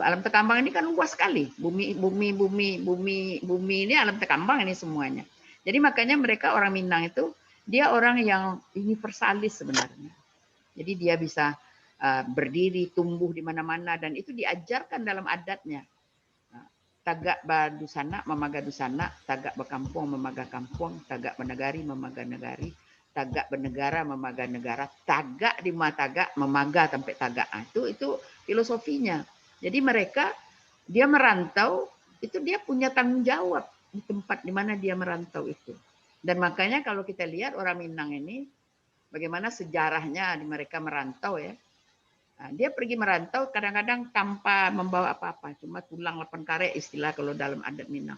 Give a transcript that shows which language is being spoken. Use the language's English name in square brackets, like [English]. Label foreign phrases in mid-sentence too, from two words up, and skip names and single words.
[Indonesian] Alam Tekambang ini kan luas sekali. Bumi ini alam Tekambang ini semuanya. Jadi makanya mereka orang Minang itu dia orang yang universalis sebenarnya. Jadi dia bisa berdiri, tumbuh di mana-mana dan itu diajarkan dalam adatnya. [Minangkabau] tagak badusana memaga dusana, tagak bekampung memaga kampung, tagak benegari memaga negari, tagak bernegara memaga negara, tagak di tagak memaga sampai tagak. [Indonesian] Itu filosofinya. Jadi mereka dia merantau itu dia punya tanggung jawab di tempat di mana dia merantau itu. Dan makanya kalau kita lihat orang Minang ini bagaimana sejarahnya di mereka merantau ya. Nah, dia pergi merantau kadang-kadang tanpa membawa apa-apa, cuma tulang 8 kare istilah kalau dalam adat Minang.